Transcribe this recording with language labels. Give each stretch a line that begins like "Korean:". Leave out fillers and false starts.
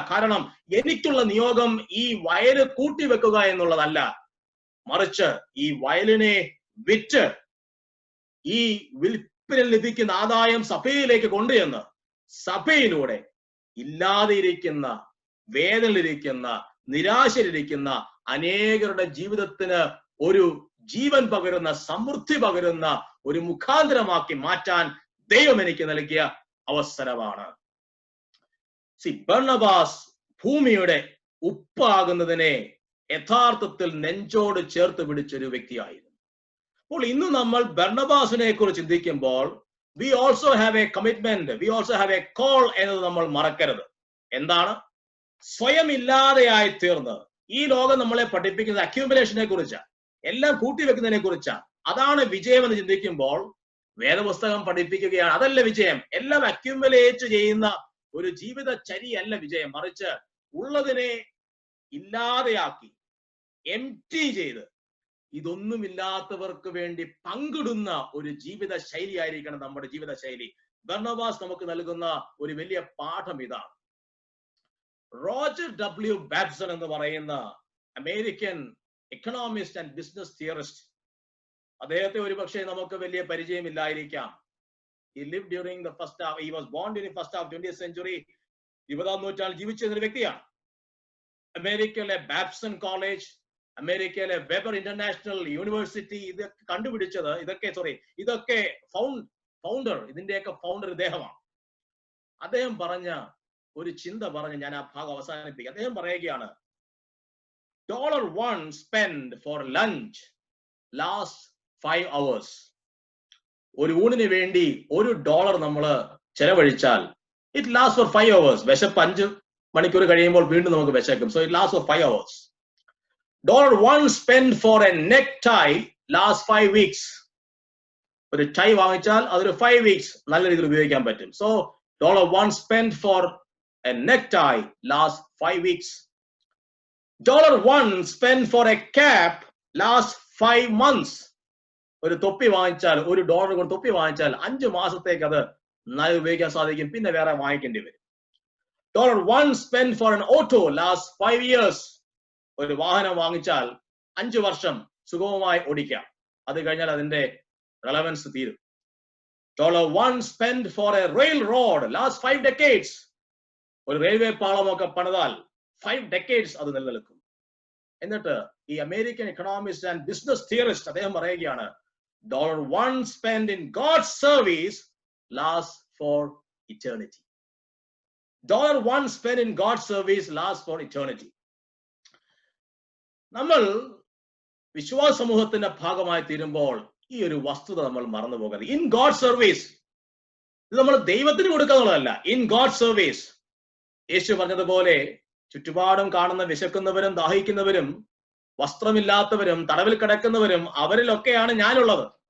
Malayalam: കാരണം എനിക്കുള്ള നിയോഗം ഈ വയല് കൂട്ടിവെക്കുക എന്നുള്ളതല്ല, മറിച്ച് ഈ വയലിനെ വിറ്റ് ഈ വിൽപ്പനയിൽ ലഭിക്കുന്ന ആദായം സഭയിലേക്ക് കൊണ്ടുചെന്ന് സഭയിലൂടെ ഇല്ലാതെയിരിക്കുന്ന, വേദനയിലിരിക്കുന്ന, നിരാശയിലിരിക്കുന്ന അനേകരുടെ ജീവിതത്തിന് ഒരു ജീവൻ പകരുന്ന, സമൃദ്ധി പകരുന്ന ഒരു മുഖാന്തരമാക്കി മാറ്റാൻ ദൈവം എനിക്ക് നൽകിയ അവസരമാണ്. ബർന്നബാസ് ഭൂമിയുടെ ഉപ്പാകുന്നതിനെ യഥാർത്ഥത്തിൽ നെഞ്ചോട് ചേർത്ത് പിടിച്ചൊരു വ്യക്തിയായിരുന്നു. അപ്പോൾ ഇന്ന് നമ്മൾ ബർന്നബാസിനെ കുറിച്ച് ചിന്തിക്കുമ്പോൾ
English: we also have a commitment, we also have a call
Malayalam: എന്നത് നമ്മൾ മറക്കരുത്. എന്താണ്? സ്വയം ഇല്ലാതെയായി തീർന്ന് ഈ ലോകം നമ്മളെ പഠിപ്പിക്കുന്നത് അക്യൂമുലേഷനെ കുറിച്ചാണ്, എല്ലാം കൂട്ടിവെക്കുന്നതിനെ കുറിച്ചാണ്. അതാണ് വിജയം എന്ന് ചിന്തിക്കുമ്പോൾ വേദപുസ്തകം പഠിപ്പിക്കുകയാണ്, അതല്ല വിജയം. എല്ലാം അക്യൂമുലേറ്റ് ചെയ്യുന്ന ഒരു ജീവിതചര്യയല്ല വിജയം, മറിച്ച് ഉള്ളതിനെ ഇല്ലാതെയാക്കി എംപ്റ്റി ചെയ്ത് ഇതൊന്നുമില്ലാത്തവർക്ക് വേണ്ടി പങ്കിടുന്ന ഒരു ജീവിത ശൈലിയായിരിക്കണം നമ്മുടെ ജീവിത ശൈലി. ബർന്നബാസ് നമുക്ക് നൽകുന്ന ഒരു വലിയ പാഠം ഇതാണ്. റോജർ ഡബ്ല്യു ബാബ്സൺ എന്ന് പറയുന്ന American economist and business theorist, അദ്ദേഹത്തെ ഒരുപക്ഷെ നമുക്ക് വലിയ പരിചയമില്ലായിരിക്കാം.
English: He lived during the first half, he was born during first half 20th century.
Malayalam: 20ാം നൂറ്റാണ്ടിൽ ജീവിച്ചിരുന്ന വ്യക്തിയാണ്. അമേരിക്കയിലെ ബാബ്സൺ കോളേജ്, അമേരിക്കയിലെ വെബർ ഇന്റർനാഷണൽ യൂണിവേഴ്സിറ്റി ഇതൊക്കെ കണ്ടുപിടിച്ചത്, ഇതൊക്കെ ഫൗണ്ടർ, ഇതിന്റെയൊക്കെ ഫൗണ്ടർ ഇദ്ദേഹമാണ്. അദ്ദേഹം പറഞ്ഞ ഒരു ചിന്ത പറഞ്ഞ് ഞാൻ ആ ഭാഗം അവസാനിപ്പിക്കാം. അദ്ദേഹം പറയുകയാണ്,
English: $1 spent for lunch lasts 5 hours.
Malayalam: ഒരു ഊണിന് വേണ്ടി $1 നമ്മൾ ചെലവഴിച്ചാൽ
English: It last for 5 hours.
Malayalam: വിശപ്പ് 5 മണിക്കൂർ കഴിയുമ്പോൾ വീണ്ടും നമുക്ക് വിശക്കും.
English: So it last for 5 hours. $1 spent for a necktie lasts 5 weeks.
Malayalam: ഒരു ടൈ വാങ്ങിച്ചാൽ അതൊരു 5 weeks നല്ല രീതിയിൽ ഉപയോഗിക്കാൻ പറ്റും.
English: So $1 spent for a necktie lasts 5 weeks. $1 spent for a cap lasts 5 months.
Malayalam: ഒരു തൊപ്പി വാങ്ങിച്ചാൽ, $1 കൊണ്ട് തൊപ്പി വാങ്ങിച്ചാൽ 5 മാസത്തേക്ക് അത് നന്നായി ഉപയോഗിക്കാൻ സാധിക്കും. പിന്നെ വേറെ വാങ്ങിക്കേണ്ടി വരും.
English: $1 spent for an auto lasts 5 years.
Malayalam: ഒരു വാഹനം വാങ്ങിച്ചാൽ 5 വർഷം സുഗമമായി ഓടിക്കാം. അത് കഴിഞ്ഞാൽ അതിന്റെ റെലവൻസ് തീരും.
English: $1 spent for a railroad lasts 5 decades.
Malayalam: ഒരു റെയിൽവേ പാളമൊക്കെ പണിതാൽ 5 decades അത് നിലനിൽക്കും. എന്നിട്ട് ഈ American economist and business theorist അദ്ദേഹം പറയുകയാണ്,
English: $1 spent in God's service lasts for eternity. $1 spent in God's service lasts for eternity.
Malayalam: നമ്മൾ വിശ്വാസ സമൂഹത്തിന്റെ ഭാഗമായി തീരുമ്പോൾ ഈ ഒരു വസ്തുത നമ്മൾ മറന്നു പോകരുത്.
English: in God service,
Malayalam: ഇത് നമ്മൾ ദൈവത്തിന് കൊടുക്കാന്നുള്ളതല്ല.
English: in God service,
Malayalam: യേശു പറഞ്ഞതുപോലെ ചുറ്റുപാടും കാണുന്ന വിശക്കുന്നവരും ദാഹിക്കുന്നവരും വസ്ത്രമില്ലാത്തവരും തടവിൽ കിടക്കുന്നവരും അവരിലൊക്കെയാണ് ഞാനുള്ളത്.